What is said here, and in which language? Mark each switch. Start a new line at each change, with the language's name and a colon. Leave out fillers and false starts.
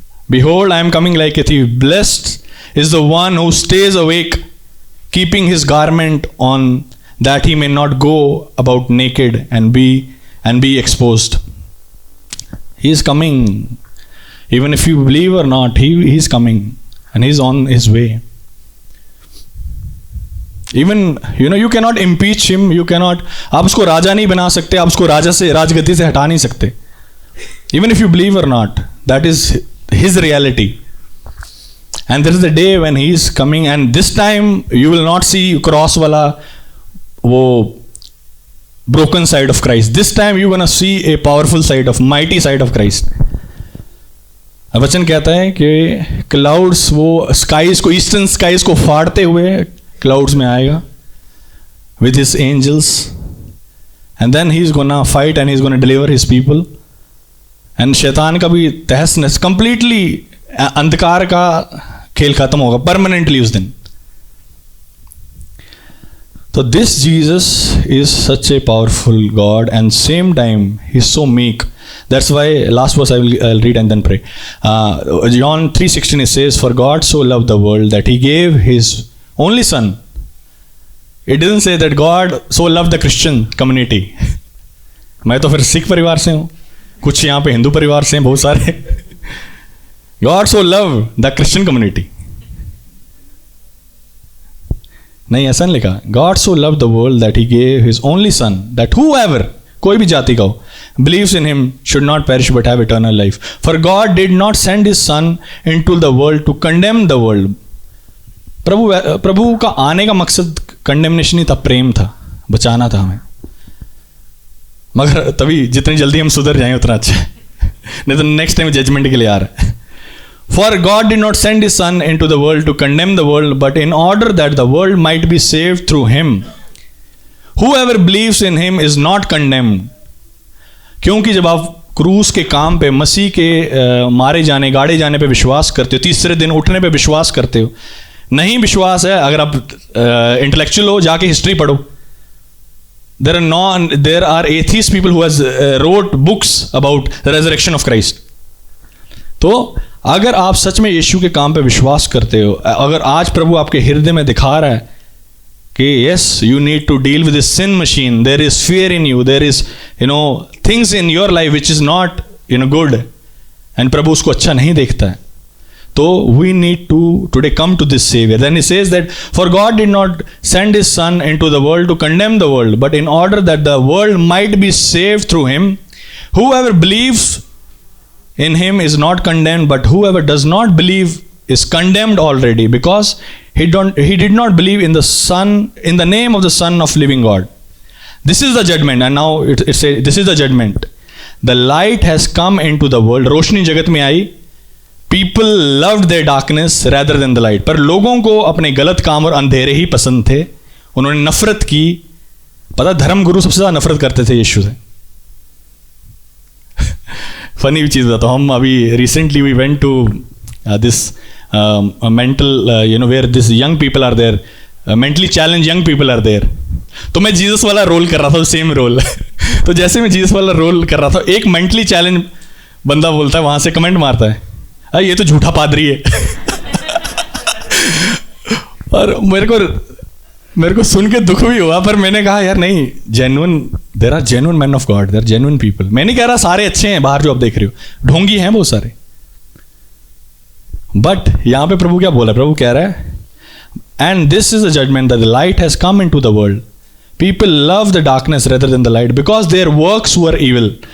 English: Behold, I am coming like a thief. Blessed is the one who stays awake, keeping his garment on, that he may not go about naked and be exposed. He is coming. Even if you believe or not, he is coming, and he is on his way. Even you cannot impeach him. You cannot.
Hindi: आप उसको राजा नहीं बना सकते. आप उसको राजगद्दी से हटा नहीं सकते.
English: Even if you believe or not, that is his reality. And there is the day when he is coming, and this time you will not see cross
Hindi: wala wo
English: broken side of Christ. This time you are gonna see a powerful side of, mighty side of Christ.
Hindi: वचन कहता है कि clouds, वो skies को, eastern skies को फाड़ते हुए clouds में आएगा
English: with his angels, and then he's gonna fight and he's gonna deliver his people.
Hindi: And शैतान का भी तहस नहस, completely अंधकार का खेल खत्म होगा permanently उस दिन.
English: So this Jesus is such a powerful God, and same time he's so meek. That's why last verse I'll read and then pray. John 3:16 it says, "For God so loved the world that he gave his only son." It doesn't say that God so loved the Christian community.
Hindi: मैं तो फिर सिख परिवार से हूँ, कुछ यहाँ पे हिंदू परिवार से हैं बहुत सारे.
English: God so loved the Christian community.
Hindi: नहीं, ऐसा नहीं लिखा.
English: God so loved the world that he gave his only son, that whoever,
Hindi: कोई भी जाति का हो,
English: believes in him should not perish but have eternal life. For God did not send his son into the world to condemn the world.
Hindi: प्रभु का आने का मकसद condemnation नहीं था, प्रेम था, बचाना था हमें. मगर तभी जितनी जल्दी हम सुधर जाएं उतना अच्छा है, नहीं तो नेक्स्ट टाइम जजमेंट के लिए आ रहा है.
English: For God did not send his son into the world to condemn the world, but in order that the world might be saved through him. Whoever believes in him is not condemned.
Hindi: क्योंकि जब आप क्रूस के काम पे, मसीह के मारे जाने, गाड़े जाने पे विश्वास करते हो, तीसरे दिन उठने पे विश्वास करते हो. नहीं विश्वास है, अगर आप इंटेलेक्चुअल हो जाके हिस्ट्री पढ़ो.
English: there are atheist people who has wrote books about the resurrection of Christ.
Hindi: तो अगर आप सच में यीशु के काम पे विश्वास करते हो, अगर आज प्रभु आपके हृदय में दिखा रहा है कि
English: yes, you need to deal with this sin machine, there is fear in you, there is things in your life which is not good,
Hindi: and प्रभु उसको अच्छा नहीं देखता है.
English: So we need to today come to this Savior. Then he says that, for God did not send his son into the world to condemn the world, but in order that the world might be saved through him. Whoever believes in him is not condemned, but whoever does not believe is condemned already, because he did not believe in the Son, in the name of the Son of living God. This is the judgment, and now it says this is the judgment. The light has come into the world.
Hindi: रोशनी जगत में आई.
English: People loved their darkness rather than the light.
Hindi: पर लोगों को अपने गलत काम और अंधेरे ही पसंद थे. उन्होंने नफरत की. पता, धर्म गुरु सबसे ज़्यादा नफरत करते थे यीशु से.
English: funny
Hindi: चीज़ बताता हूँ. हम अभी
English: Recently we went to this mental where this young people are there, mentally challenge young people are there.
Hindi: तो मैं जीसस वाला रोल कर रहा था, सेम रोल. तो जैसे मैं जीसस वाला रोल कर रहा था, एक मेंटली चैलेंज बंदा बोलता है, वहाँ से कमेंट मारता है, ये तो झूठा पादरी है. और मेरे को सुन के दुख भी हुआ, पर मैंने कहा यार नहीं, genuine,
English: There are genuine man of God, there are genuine people.
Hindi: मैं नहीं कह रहा सारे अच्छे हैं बाहर जो आप देख रहे हो, ढोंगी हैं बहुत सारे.
English: but
Hindi: यहां पे प्रभु क्या बोला? प्रभु कह रहा है,
English: And this is the judgement that the light has come into the world. People love the darkness rather than the light because their works were evil.